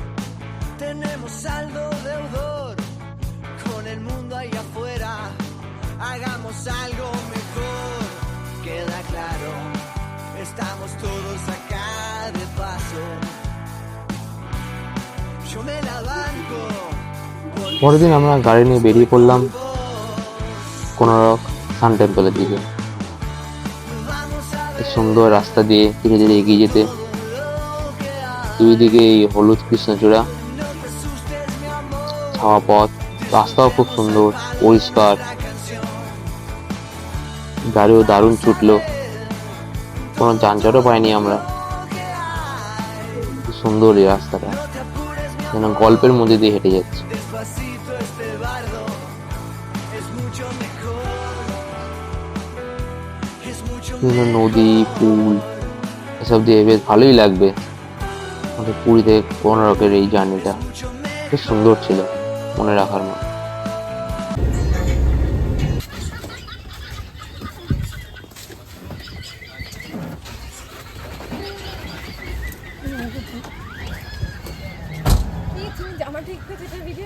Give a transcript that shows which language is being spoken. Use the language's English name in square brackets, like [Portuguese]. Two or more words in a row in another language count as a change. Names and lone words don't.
[Spanish] Tenemos saldo deudor con el mundo ahí afuera. hagamos algo mejor. Queda claro, estamos todos acá de paso. Yo me la banco. [Bangla] পরের দিন আমরা গাড়ি নিয়ে বেরিয়ে পড়লাম কোনারক সান টেম্পলের দিকে। এই সুন্দর রাস্তা দিয়ে ধীরে ধীরে এগিয়ে যেতে, দুই দিকে এই হলুদ কৃষ্ণচূড়া, ছাওয়া পথ, রাস্তাও খুব সুন্দর পরিষ্কার, গাড়িও দারুণ ছুটলো, কোনো যানজটও পাইনি আমরা। কি সুন্দর এই রাস্তাটা, যেন গল্পের মধ্যে দিয়ে হেঁটে যাচ্ছে। [Spanish] Despacito este bardo es mucho mejor. Es mucho [Bangla] বিভিন্ন নদী, পুল এসব দিয়ে বেশ ভালোই লাগবে। আমাদের পুরী থেকে কোনারকের এই জার্নিটা বেশ সুন্দর ছিল, মনে রাখার মতো। তুমি জামা ঠিক করছো এটা ভিডিও